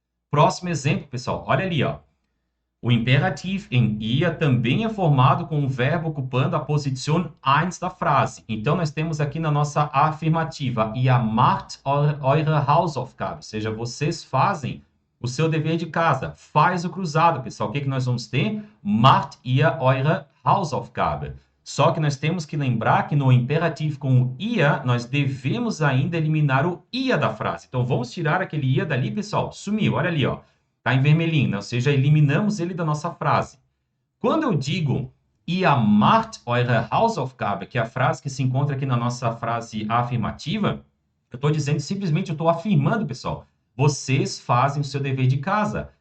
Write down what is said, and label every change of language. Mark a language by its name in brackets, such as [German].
[Portuguese] Próximo exemplo, pessoal, olha ali, ó. O imperativo em ia também é formado com o verbo ocupando a posição 1 da frase. Então, nós temos aqui na nossa afirmativa, [German] ihr macht eure Hausaufgabe, [Portuguese] ou seja, vocês fazem o seu dever de casa. Faz o cruzado, pessoal. O que que nós vamos ter? [German] Macht ihr eure Hausaufgabe. [Portuguese] Só que nós temos que lembrar que no imperativo com o ia, nós devemos ainda eliminar o ia da frase. Então, vamos tirar aquele ia dali, pessoal. Sumiu, olha ali, ó. Está em vermelhinho, né? Ou seja, eliminamos ele da nossa frase. Quando eu digo [German] Ihr macht eure Hausaufgabe, [Portuguese] que é a frase que se encontra aqui na nossa frase afirmativa, eu estou dizendo simplesmente, eu estou afirmando, pessoal, vocês fazem o seu dever de casa.